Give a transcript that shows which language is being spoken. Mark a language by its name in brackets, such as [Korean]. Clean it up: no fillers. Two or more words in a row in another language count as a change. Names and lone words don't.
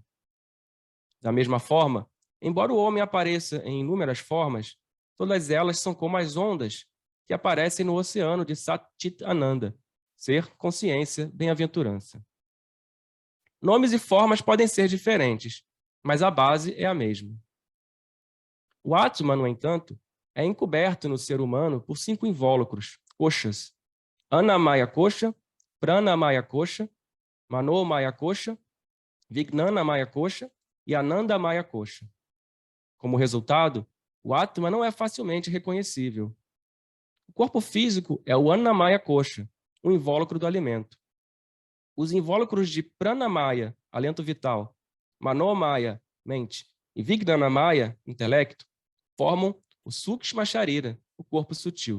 [Portuguese] Da mesma forma, embora o homem apareça em inúmeras formas, todas elas são como as ondas que aparecem no oceano de Satchit Ananda, ser, consciência, bem-aventurança. Nomes e formas podem ser diferentes, mas a base é a mesma. O Atma, no entanto, é encoberto no ser humano por 5 invólucros, koshas: Annamaya Kosha, Pranamaya Kosha, Manomaya Kosha, Vijnanamaya Kosha e Anandamaya Kosha. Como resultado, o Atma não é facilmente reconhecível. O corpo físico é o Annamaya Kosha, o invólucro do alimento. Os invólucros de Pranamaya, alento vital, Manomaya, mente, e Vijnanamaya, intelecto, formam o Sukshma Sharira, o corpo sutil.